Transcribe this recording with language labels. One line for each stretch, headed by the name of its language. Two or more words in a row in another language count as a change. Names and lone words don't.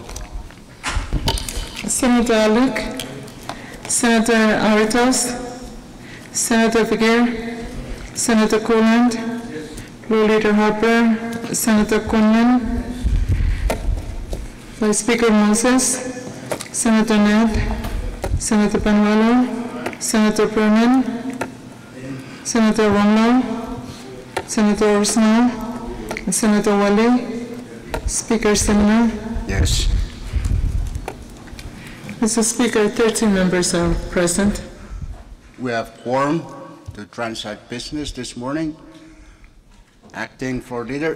English: Senator Alec, Senator Aritos, Senator Figuer, Senator Coland, Floor Leader Harper, Senator Conlon, Vice Speaker Moses, Senator Ned, Senator Panuelo, Senator Perman, Senator Romlo, Senator Orsno, and Senator Wale. Speaker Semina. Yes. Mr. Speaker, 13 members are present. We have quorum to transact business this morning. Acting Floor Leader.